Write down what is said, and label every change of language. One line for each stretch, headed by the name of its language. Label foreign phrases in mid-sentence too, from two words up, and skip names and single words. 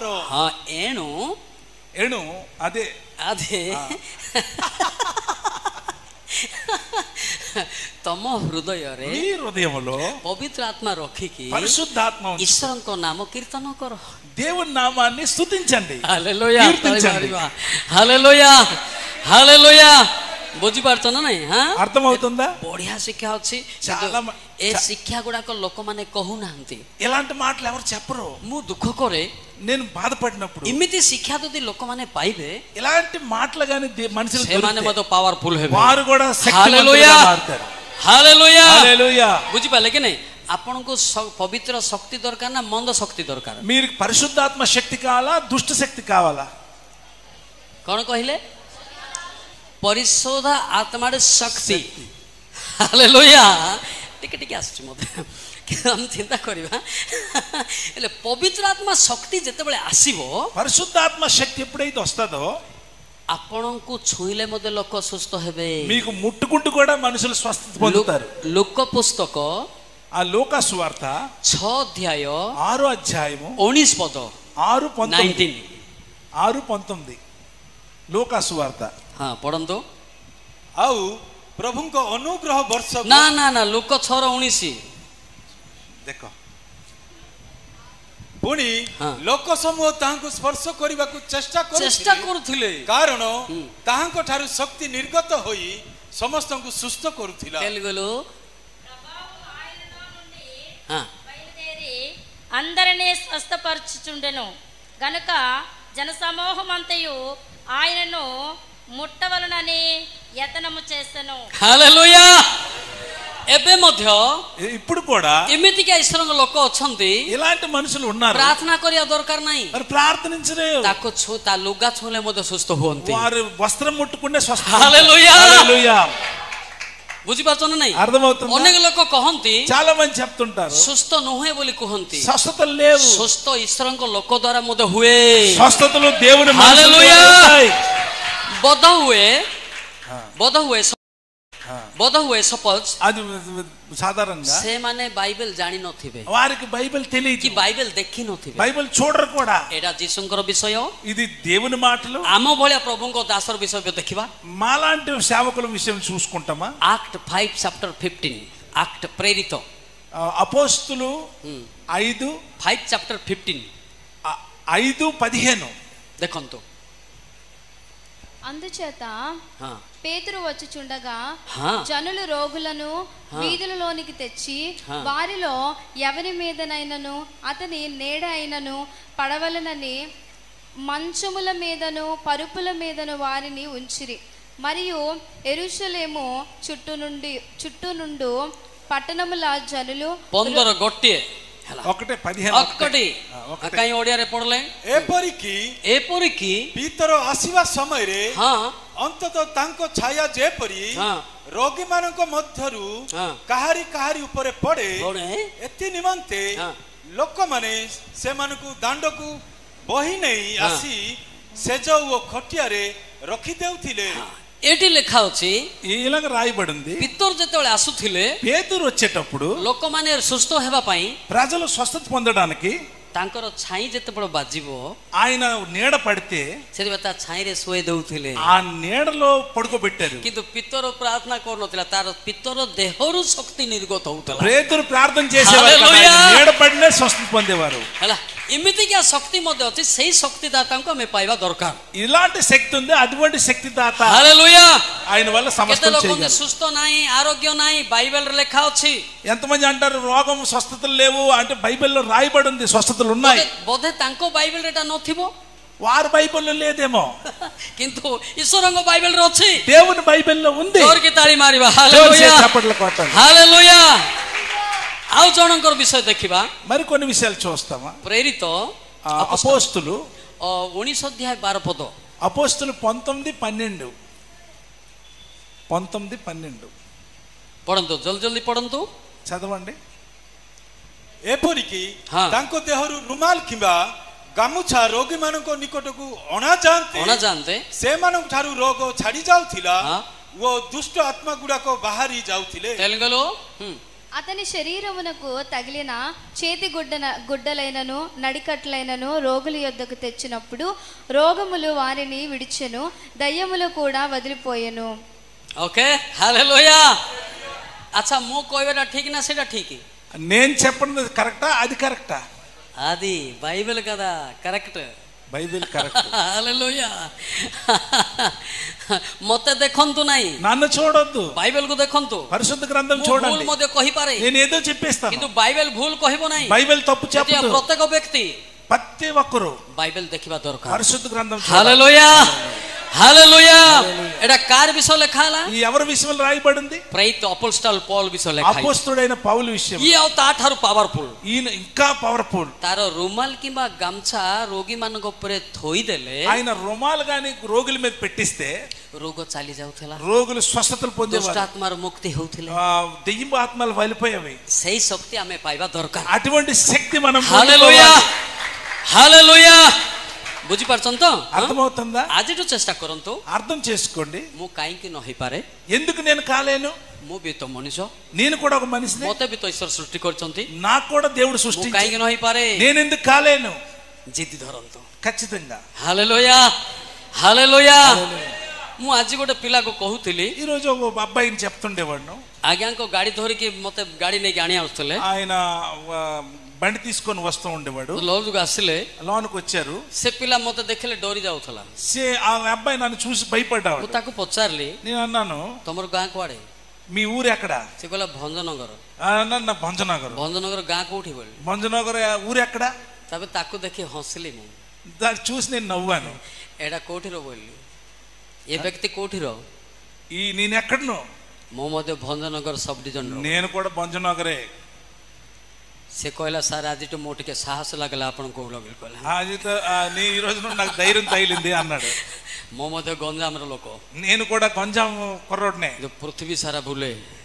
Odia: ହଁ ଏଣୁ
Telugu: అదే
Odia: ତମ ହୃଦୟରେ
Telugu: మీ హృదయములో
Odia: ପବିତ୍ର ଆତ୍ମା ରଖିକି
Telugu: పరిశుద్ధాత్మ
Odia: ଈଶ୍ୱରଙ୍କ ନାମ କୀର୍ତ୍ତନ କର
Telugu: దేవుని నామాన్ని స్తుతించండి హల్లెలూయా కీర్తించండి హల్లెలూయా హల్లెలూయా
Odia: ବୁଝିପାରୁଛ ନା ନାଇଁ
Telugu: అర్థమవుతుందా
Odia: ବଢିଆ ଶିକ୍ଷା ଅଛି ଏ ଶିକ୍ଷା ଗୁଡାକ ଲୋକମାନେ କହୁନାହାନ୍ତି
Telugu: ఇలాంటి మాటలు ఎవరు చెప్పరు
Odia: ମୁଁ ଦୁଃଖ କରେ
Telugu: నేను బాధపడినప్పుడు
Odia: ଏମିତି ଶିକ୍ଷା ଯଦି ଲୋକମାନେ ପାଇବେ
Telugu: ఇలాంటి మాటలు గాని మనుషులు
Odia: ସେମାନେ ମଧ୍ୟ ପାୱାରଫୁଲ ହେବେ
Telugu: వారు కూడా శక్తివంతులుగా మారుతారు హల్లెలూయా హల్లెలూయా
Odia: ବୁଝିପାରିଲେ କି ନାଇଁ ଆପଣଙ୍କୁ ପବିତ୍ର ଶକ୍ତି ଦରକାର ନା ମନ୍ଦ ଶକ୍ତି ଦରକାର
Telugu: మీరు పరిశుద్ధాత్మ శక్తి కావాలా దుష్ట శక్తి కావాలా
Odia: କଣ କହିଲେ ପରିଶୋଧ ଆତ୍ମାର ଶକ୍ତି ହାଲେଲୁୟା ଟିକେ ଟିକେ ଆସୁଛି ମୋତେ ଆମେ ଚିନ୍ତା କରିବା ହେଲେ ପବିତ୍ର ଆତ୍ମା ଶକ୍ତି ଯେତେବେଳେ ଆସିବ
Telugu: పరిశుద్ధాత్మ శక్తి ఎప్పుడైతే వస్తుందో
Odia: ଆପଣଙ୍କୁ ଛୁଇଁଲେ ମଧ୍ୟ ଲୋକ ସୁସ୍ଥ ହେବେ
Telugu: మీకు ముట్టుకుంటూ కూడా మనుషులు స్వస్థత పొందుతారు
Odia: ଲୋକ పుస్తକ
Telugu: ఆ లూకా సువార్త 6 అధ్యాయ 6 అధ్యాయము 19 పద 6:19 లూకా సువార్త
Odia: ପଢନ୍ତୁ ଆଉ ପ୍ରଭୁଙ୍କ ଅନୁଗ୍ରହ ବର୍ଷ ନା ଲୋକ 6:19 ଦେଖ ପୁଣି ଲୋକ ସମୂହ ତାହାଙ୍କୁ ସ୍ପର୍ଶ କରିବାକୁ ଚେଷ୍ଟା କରୁଥିଲେ କାରଣ ତାହାଙ୍କ ଠାରୁ ଶକ୍ତି ନିର୍ଗତ ହୋଇ ସମସ୍ତଙ୍କୁ ସୁସ୍ଥ କରୁଥିଲା
Telugu: అందరినీ స్వస్థపరచుచుండెను గనుక జనసమూహమంతయు ఆయనను ముట్టవలనని యతనము చేసెను
Odia: హల్లెలూయా ଏବେ ମଧ୍ୟ
Telugu: ఇప్పుడు కూడా
Odia: ଏମିତିକା ଈଶ୍ୱରଙ୍କ ଲୋକ ଅଛନ୍ତି
Telugu: ఇలాంటి మనుషులు ఉన్నారు
Odia: ପ୍ରାର୍ଥନା କରିବା ଦରକାର ନାହିଁ
Telugu: మరి ప్రార్థించరే
Odia: ତାକୁ ତା ଲୁଗା ଛୁଇଁଲେ ମଧ୍ୟ ସୁସ୍ଥ ହୁଅନ୍ତି
Telugu: వారు వస్త్రం ముట్టుకుంటే స్వస్థ హల్లెలూయా హల్లెలూయా
Odia: ବୁଝିପାରୁଛ ନା ନାଇଁ?
Telugu: అర్థమవుతుంది.
Odia: ଅନେକ ଲୋକ କହନ୍ତି
Telugu: చాలా మంది చెప్తుంటారు
Odia: ସୁସ୍ଥ ନୁହେଁ ବୋଲି କୁହନ୍ତି.
Telugu: స్వస్థతలు లేవు.
Odia: ସୁସ୍ଥ ଈଶ୍ୱରଙ୍କ ଲୋକ ଦ୍ୱାରା ମଧ୍ୟ ହୁଏ.
Telugu: స్వస్థతలు దేవుని
Odia: ହାଲେଲୁୟା. ବୋଧ ହୁଏ ସପୋଜ
Telugu: అది సాధారణంగా
Odia: ସେମାନେ ବାଇବେଲ ଜାଣି ନଥିବେ,
Telugu: వారికి బైబిల్ తెలియదు,
Odia: କି ବାଇବେଲ ଦେଖି ନଥିବେ,
Telugu: బైబిల్ చూడరు కూడా.
Odia: ଏଇଟା ଯୀଶୁଙ୍କର ବିଷୟ.
Telugu: ఇది దేవుని మాటలు.
Odia: ଆମ ଭଳିଆ ପ୍ରଭୁଙ୍କ ଦାସର ବିଷୟ ଦେଖିବା.
Telugu: మాలాంటి సేవకుల విషయం చూసుకుంటామా?
English: Act 5 chapter 15 Act ప్రేరిత
Telugu: అపోస్తులు 5
English: chapter 15 5:15
Odia: ଦେଖନ୍ତୁ.
Telugu: అందుచేత పేతురు వచ్చుచుండగా జనులు రోగులను వీధులలోనికి తెచ్చి వారిలో ఎవరి మీదనైనను అతని నీడ అయినను పడవలనని మంచముల మీదను పరుపుల మీదను వారిని ఉంచిరి. మరియు యెరూషలేము చుట్టూ నుండు పట్టణముల జనులు
Odia: 15 ଗୋଟିଏ
Telugu: ఒకటే 15
Odia: କାଇଁ ଓଡିଆରେ ପଢଲେ? ଏପରିକି ପିତର ଆସିବା ସମୟରେ ଅନ୍ତତଃ ତାଙ୍କ ଛାୟା ଯେପରି ରୋଗୀ ମାନଙ୍କ ମଧ୍ୟରୁ କାହାରି ଉପରେ ପଡେ, ଏଥି ନିମନ୍ତେ ଲୋକମାନେ ସେମାନଙ୍କୁ ଦାଣ୍ଡକୁ ବହି ନେଇ ଆସି ସେଜ ଓ ଖଟିଆରେ ରଖି ଦେଉଥିଲେ. ଏଠି ଲେଖା ଅଛି,
Telugu: ఇలాగ రాయబడింది.
Odia: ପିତର ଯେତେବେଳେ ଆସୁଥିଲେ,
Telugu: పేతురు వచ్చేటప్పుడు
Odia: ଲୋକମାନେ ସୁସ୍ଥ ହେବା ପାଇଁ,
Telugu: ప్రజలు స్వస్థత పొందడానికి
Odia: ତାଙ୍କର ଛାଇ ଯେତେବେଳେ ବାଜିବ,
Telugu: ఆయన నీడ పడితే
Odia: ସେଥିପାଇଁ ତା ଛାଇରେ ଶୋଇ ଦେଉଥିଲେ.
Telugu: ఆ నీడలో పడుకోబెట్టారు.
Odia: କିନ୍ତୁ ପିତର ପ୍ରାର୍ଥନା କରୁନଥିଲା, ତାର ପିତର ଦେହରୁ ଶକ୍ତି ନିର୍ଗତ ହଉଥିଲା.
Telugu: పేతురు ప్రార్థన చేసేవారు, నీడ పడినే స్వస్థత పొందేవారు.
Odia: ହେଲା, ଏମିତିକା ଶକ୍ତି ମଧ୍ୟ ଅଛି. ସେଇ ଶକ୍ତିଦାତାଙ୍କୁ ଆମେ ପାଇବା ଦରକାର.
Telugu: ఇలాంటి శక్తి ఉంది, అటువంటి శక్తిదాత హల్లెలూయా. ఆయన వల్ల సమస్తం చేయగలరు.
Odia: ସୁସ୍ଥ ନାହିଁ, ఆరోగ్యం ନାହିଁ, బైబిల్లో ଲେଖା ଅଛି.
Telugu: ఎంతమంది అంటారు రోగం స్వస్థతలు లేవు అంటే? బైబిల్లో రాయబడి ఉంది స్వస్థతలు ఉన్నాయి.
Odia: ବୋଧେ ତାଙ୍କ ବାଇବେଲରେ ଏଟା ନଥିବ,
Telugu: వారి బైబిల్లో లేదేమో,
Odia: କିନ୍ତୁ ଈଶ୍ୱରଙ୍କ ବାଇବେଲରେ ଅଛି.
Telugu: దేవుని బైబిల్లో ఉంది.
Odia: ଜୋରକି ତାଳି ମାରିବା.
Telugu: హల్లెలూయా, హల్లెలూయా.
Odia: ଆଉ ଜଣଙ୍କର ବିଷୟ ଦେଖିବା.
Telugu: మరి కొన్ని విషయాలు చూస్తామా? ప్రేరిత అపోస్తులు
Odia: 19 ଅଧ୍ୟାୟ 12 ପଦ.
Telugu: అపోస్తులు 19:12
Odia: ପଢନ୍ତୁ, ଜଲ୍ଦି ଜଲ୍ଦି ପଢନ୍ତୁ,
Telugu: చదవండి.
Odia: ଏପରିକି ତାଙ୍କ ଦେହରୁ ରୁମାଲ କିମ୍ବା ଗାମୁଛା ରୋଗୀ ମାନଙ୍କ ନିକଟକୁ ଅଣାଯାଆନ୍ତେ ସେମାନଙ୍କ ଠାରୁ ରୋଗ ଛାଡି ଯାଉଥିଲା ଓ ଦୁଷ୍ଟ ଆତ୍ମା ଗୁଡାକ ବାହାରି ଯାଉଥିଲେ.
Telugu: తెలుగులో అతని శరీరమునకు తగిలిన చేతి గుడ్డలైనను నడికట్లైనను రోగుల యొద్దకు తెచ్చినప్పుడు రోగములు వారిని విడిచెను, దయ్యములు కూడా వదిలిపోయెను. ఓకే, హల్లెలూయా. అచ్చా,
Odia: ମୁଁ କହିବାଟା ଠିକ ନା ସେଇଟା ଠିକ?
Telugu: నేను చెప్పినది కరెక్టా? అది కరెక్టా? అది బైబిల్ కదా, కరెక్ట్. బైబిల్ కరెక్ట్. హల్లెలూయా.
Odia: ମତେ ଦେଖନ୍ତୁ ନାହିଁ,
Telugu: నన్ను చూడొద్దు,
Odia: బైబిల్ କୁ ଦେଖନ୍ତୁ.
Telugu: పరిశుద్ధ గ్రంథం చూడండి.
Odia: ମଧ୍ୟ କହିପାରେ,
Telugu: నేను ఏదో చెప్పేస్తాను,
Odia: କିନ୍ତୁ ବାଇବେଲ ଭୁଲ କହିବ ନାହିଁ.
Telugu: బైబిల్ తప్పు చెప్పదు.
Odia: ପ୍ରତ୍ୟେକ ବ୍ୟକ୍ତି
Telugu: ప్రతి ఒక్కరు
Odia: ବାଇବେଲ ଦେଖିବା ଦରକାର.
Telugu: పరిశుద్ధ గ్రంథం. హల్లెలూయా, హల్లెలూయా. ఎడా కార్ విషయం
Odia: ଲେଖା ହେଲା?
Telugu: ఈ ఎవరి విషయంలో రాయబడింది? ప్రేరిత అపోస్తలు పౌలు విషయం
Odia: ଲେଖା ହେଇଛି.
Telugu: అపోస్తలుడైన పౌలు విషయం.
Odia: ఈ ଆଉ ତାଠାରୁ ପାୱାରଫୁଲ,
Telugu: ఈయన ఇంకా పవర్ఫుల్.
Odia: ତାର ରୁମାଲ କିମ୍ବା ଗାମଛା ରୋଗୀ ମାନଙ୍କ ଉପରେ ଥୋଇଦେଲେ,
Telugu: ఆయన రుమాలు గాని రోగుల మీద పెట్టిస్తే
Odia: ରୋଗ ଚାଲି ଯାଉଥିଲା,
Telugu: రోగులు స్వస్థతలు పొందేవారు,
Odia: దుష్టాత్మର ముక్తి హଉଥିଲେ,
Telugu: దెయ్యం ఆత్మలు వెళ్ళిపోయేవి.
Odia: ସେଇ శక్తి ଆମେ ପାଇବା దରକାର.
Telugu: అటువంటి శక్తి మనం హల్లెలూయా, హల్లెలూయా.
Odia: ବୁଝିପାରୁଛନ୍ତି ତ?
Telugu: అర్థమవుతుందా?
Odia: ଆଜିଠୁ ଚେଷ୍ଟା କରନ୍ତୁ,
Telugu: అర్థం చేసుకోండి.
Odia: ମୁଁ କାହିଁକି ନ ହେଇପାରେ?
Telugu: ఎందుకు నేను కాలేను?
Odia: ମୁଁ ବି ତ ମଣିଷ,
Telugu: నేను కూడా ఒక మనిషిని,
Odia: ମତେ ବି ତ ଈଶ୍ୱର ସୃଷ୍ଟି କରିଛନ୍ତି,
Telugu: నాకు కూడా దేవుడు
Odia: ମୁଁ
Telugu: సృష్టించాడు.
Odia: କାହିଁକି ନ ହେଇପାରେ?
Telugu: నేను ఎందుకు కాలేను?
Odia: ଜିଦି ଧରନ୍ତୁ.
Telugu: ఖచ్చితంగా. హల్లెలూయా, హల్లెలూయా.
Odia: ମୁଁ ଆଜି ଗୋଟେ ପିଲାକୁ କହୁଥିଲି,
Telugu: ఈ రోజు ఒక అబ్బాయిని చెప్తుండేవాడు.
Odia: ଆଜ୍ଞାଙ୍କ ଗାଡି ଧରିକି ମତେ ଗାଡି ନେଇକି ଆଣି ଆସୁଥିଲେ,
Telugu: ఆయన బండి తీసుకొని వస్తూ ఉండేవాడు.
Odia: లోనుకు ଆସିଲେ,
Telugu: లోనుకు వచ్చారు.
Odia: ସେ ପିଲା ମତେ ଦେଖିଲେ ଡରି ଯାଉଥିଲା.
Telugu: ఆ అబ్బాయి నన్ను చూసి భయపడ్డాడు.
Odia: ମୁଁ ତାକୁ ପଚାରିଲି,
Telugu: నేను అన్నాను,
Odia: ତମର ଗାଁ କୁଆଡେ?
Telugu: మీ ఊరు ఎక్కడ?
Odia: ସେ କହିଲା ଭଞ୍ଜନଗର.
Telugu: నా భంజనగర్.
Odia: ଭଞ୍ଜନଗର ଗାଁ କୋଉଠି ବୋଲି?
Telugu: భంజనగర్ ఊరు ఎక్కడ?
Odia: ତାପରେ ତାକୁ ଦେଖି ହସିଲି ମୁଁ,
Telugu: దాన్ని చూసి నేను నవ్వాను.
Odia: ଏଇଟା କୋଉଠିର ବୋଲିଲି, ଏ ବ୍ୟକ୍ତି କୋଉଠିର?
Telugu: నేను ఎక్కడను?
Odia: ମୁଁ ମଧ୍ୟ ଭଞ୍ଜନଗର ସବ୍ ଡିଭିଜନ.
Telugu: నేను కూడా భంజనగరే.
Odia: ସେ କହିଲା, ସାର୍ ଆଜିଠୁ ମୁଁ ଟିକେ ସାହସ ଲାଗିଲା ଆପଣଙ୍କୁ କହିଲା,
Telugu: నీ ఈ రోజు నాకు ధైర్యం తగిలింది అన్నాడు.
Odia: ମୁଁ ମଧ୍ୟ ଗଞ୍ଜାମର ଲୋକ,
Telugu: నేను కూడా గంజాం కుర్రోడ్నే.
Odia: ପୃଥିବୀ ସାରା ବୁଲେ,